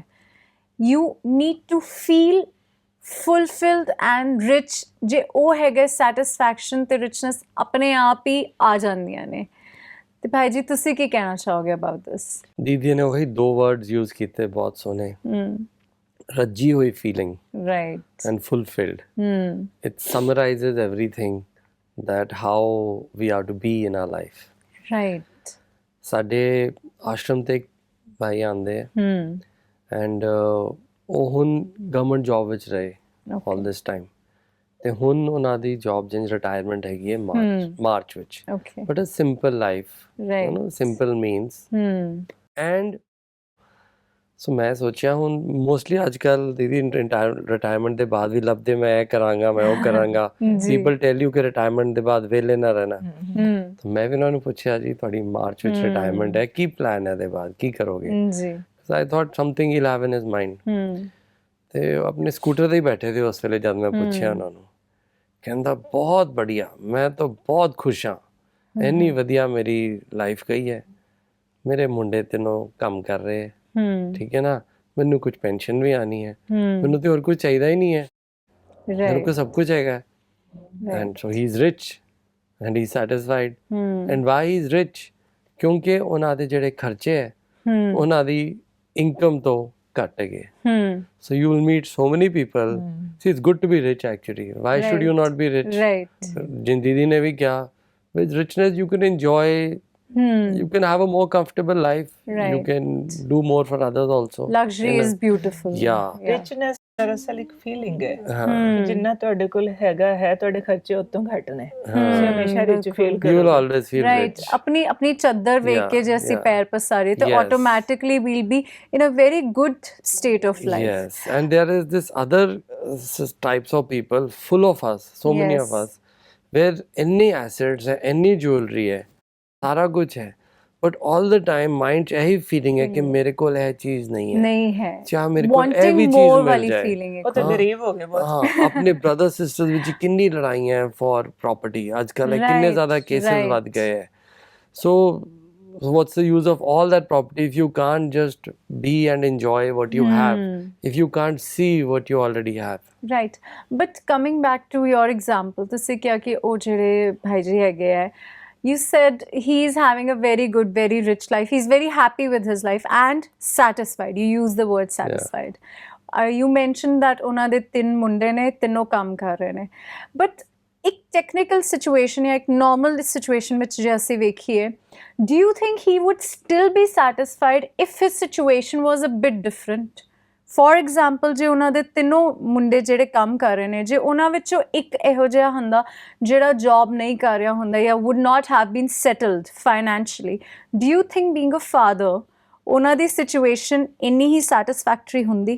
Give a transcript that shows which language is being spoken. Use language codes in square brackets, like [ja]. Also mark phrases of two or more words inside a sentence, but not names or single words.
[en] You need to feel fulfilled and rich, [pa] ਜੇ ਉਹ ਹੈਗਾ ਸੈਟਿਸਫੈਕਸ਼ਨ ਤੇ ਰਿਚਨੈਸ ਆਪਣੇ ਆਪ ਹੀ ਆ ਜਾਂਦੀਆਂ ਨੇ। ਤੇ ਭਾਈ ਜੀ ਤੁਸੀਂ ਕੀ ਕਹਿਣਾ ਚਾਹੋਗੇ [en] about this? [pa] ਦੀਦੀ ਨੇ ਉਹੀ ਦੋ [en] words use [pa] ਕੀਤੇ ਬਹੁਤ ਸੋਹਣੇ, ਰੱਜੀ ਹੋਈ ਫੀਲਿੰਗ ਰਾਈਟ [en] and fulfilled. It summarizes everything that how we are to be in our life. [pa] ਰਾਈਟ ਸਾਡੇ ਆਸ਼ਰਮ ਤੇ ਇੱਕ ਭਾਈ ਆਉਂਦੇ ਆ ਐਂਡ ਉਹ ਹੁਣ [en] government job [pa] ਵਿੱਚ ਰਹੇ [en] all this time, [pa] ਤੇ ਹੁਣ ਉਹਨਾਂ ਦੀ ਜੌਬ ਜਿੰਜ ਰਿਟਾਇਰਮੈਂਟ ਹੈਗੀ ਹੈ ਮਾਰਚ ਵਿੱਚ, ਓਕੇ [en] But a simple life, ਰਾਈਟ you know, simple means. and so [pa] ਮੈਂ ਸੋਚਿਆ ਹੁਣ ਮੋਸਟਲੀ ਅੱਜ ਕੱਲ੍ਹ ਦੀਦੀ ਰਿਟਾਇਰਮੈਂਟ ਦੇ ਬਾਅਦ ਵੀ ਲੱਭਦੇ ਮੈਂ ਇਹ ਕਰਾਂਗਾ ਮੈਂ ਉਹ ਕਰਾਂਗਾ, [en] people tell you [pa] ਕਿ ਰਿਟਾਇਰਮੈਂਟ ਦੇ ਬਾਅਦ ਵਿਹਲੇ ਨਾ ਰਹਿਣਾ। ਤਾਂ ਮੈਂ ਵੀ ਉਹਨਾਂ ਨੂੰ ਪੁੱਛਿਆ ਜੀ ਤੁਹਾਡੀ ਮਾਰਚ ਵਿੱਚ ਰਿਟਾਇਰਮੈਂਟ ਹੈ, ਕੀ ਪਲਾਨ ਹੈ ਇਹਦੇ ਬਾਅਦ, ਕੀ ਕਰੋਗੇ? ਜੀ [en] I thought something he'll have in his mind. [pa] ਤੇ ਉਹ ਆਪਣੇ ਸਕੂਟਰ ਤੇ ਹੀ ਬੈਠੇ ਸੀ ਉਸ ਵੇਲੇ ਜਦ ਮੈਂ ਪੁੱਛਿਆ ਉਹਨਾਂ ਨੂੰ, ਕਹਿੰਦਾ ਬਹੁਤ ਬੜੀਆ, ਮੈਂ ਤਾਂ ਬਹੁਤ ਖੁਸ਼ ਹਾਂ, ਇੰਨੀ ਵਧੀਆ ਮੇਰੀ ਲਾਈਫ ਗਈ ਹੈ, ਮੇਰੇ ਮੁੰਡੇ ਤਿੰਨੋਂ ਕੰਮ ਕਰ ਰਹੇ, ਠੀਕ ਹੈ ਨਾ, ਮੈਨੂੰ ਕੁਝ ਪੈਨਸ਼ਨ ਵੀ ਆਣੀ ਹੈ, ਮੈਨੂੰ ਤੇ ਹੋਰ ਕੁਝ ਚਾਹੀਦਾ ਹੀ ਨਹੀਂ ਹੈ, ਮੇਰੇ ਕੋਲ ਸਭ ਕੁਝ ਹੈਗਾ। [en] And so he is rich and he is satisfied. And why he is rich? [pa] ਕਿਉਂਕਿ ਉਹਨਾਂ ਦੇ ਜਿਹੜੇ ਖਰਚੇ ਹੈ ਉਹਨਾਂ ਦੀ ਇਨਕਮ ਤੋਂ ਘੱਟ ਗਏ। [en] So you will meet so many people. See, it's good to be rich actually. Why should you not be rich? Right. [hi] जिन दीदी ने भी किया, [en] with richness you can enjoy, you can have a more comfortable life. Right. You can do more for others also. Luxury is beautiful. Yeah. [pa] ਰਿਚਨੈਸ ਦਰਅਸਲ ਇੱਕ ਫੀਲਿੰਗ ਹੈ ਕਿ ਜਿੰਨਾ ਤੁਹਾਡੇ ਕੋਲ ਹੈਗਾ ਹੈ ਤੁਹਾਡੇ ਖਰਚੇ ਉਤੋਂ ਘੱਟ ਨੇ, ਤੁਸੀਂ ਹਮੇਸ਼ਾ [en] rich feel You will [pa] ਕਰੋਗੇ। [en] always feel ਰਾਈਟ, rich. [pa] ਆਪਣੀ ਚਾਦਰ ਵੇਖ ਕੇ ਜੇ ਅਸੀਂ ਪੈਰ ਪਸਾਰੇ ਤਾਂ [en] Yes. Automatically we'll be in a very good state of life. Yes, and there is this other types of people, full of us, so many of Yes. us, where any assets है, any jewelry है, [hi] सारा कुछ है, [en] but all the time mind [pa] 'ਚ ਇਹੀ feeling ਹੈ ਕਿ ਮੇਰੇ ਕੋਲ ਇਹ ਚੀਜ਼ ਨਹੀਂ ਹੈ, ਨਹੀਂ ਹੈ, ਚਾਹ ਮੇਰੇ ਕੋਲ ਇਹ ਵਾਂਟਿੰਗ ਵੀ ਚੀਜ਼ ਮੋਰ ਮਿਲ ਵਾਲੀ ਜਾਏ। ਫੀਲਿੰਗ ਉਹ ਤਾਂ ਗਰੀਬ ਹੋ ਗਏ ਬਹੁਤ। ਹਾਂ, ਆਪਣੇ [en] brother sisters [pa] ਵਿੱਚ ਕਿੰਨੀ ਲੜਾਈਆਂ ਹੈ [en] for property, [pa] ਅੱਜ ਕੱਲ੍ਹ ਕਿੰਨੇ ਜ਼ਿਆਦਾ ਕੇਸਸ ਵੱਧ ਗਏ ਹੈ। [en] ਸੋ what's the use of all that property if you can't just be and enjoy what you have, if you can't see what you already have? Right, but coming back to your example, [pa] ਤੁਸੀਂ ਕਿਹਾ ਕਿ ਉਹ ਜਿਹੜੇ ਭਾਈ ਜੀ ਹੈਗੇ ਹੈ, [en] you said he is having a very good, very rich life, he's very happy with his life and satisfied, you use the word satisfied. You mentioned that [pa] ਉਹਨਾਂ ਦੇ 3 ਮੁੰਡੇ ਨੇ, ਤਿੰਨੋਂ ਕੰਮ ਕਰ ਰਹੇ ਨੇ, but ਇੱਕ [en] technical situation [pa] ਜਾਂ ਇੱਕ [en] normal situation [pa] ਵਿੱਚ ਜੇ ਅਸੀਂ ਵੇਖੀਏ, [en] do you think he would still be satisfied if his situation was a bit different? for example, [pa] ਜੇ ਉਹਨਾਂ ਦੇ ਤਿੰਨੋਂ ਮੁੰਡੇ ਜਿਹੜੇ ਕੰਮ ਕਰ ਰਹੇ ਨੇ, ਜੇ ਉਹਨਾਂ ਵਿੱਚੋਂ ਇੱਕ ਇਹੋ ਜਿਹਾ ਹੁੰਦਾ ਜਿਹੜਾ ਜੌਬ ਨਹੀਂ ਕਰ ਰਿਹਾ ਹੁੰਦਾ ਜਾਂ [en] would not have been settled financially, do you think being a father [pa] ਉਹਨਾਂ ਦੀ ਸਿਚੁਏਸ਼ਨ ਇੰਨੀ ਹੀ ਸੈਟਿਸਫੈਕਟਰੀ ਹੁੰਦੀ?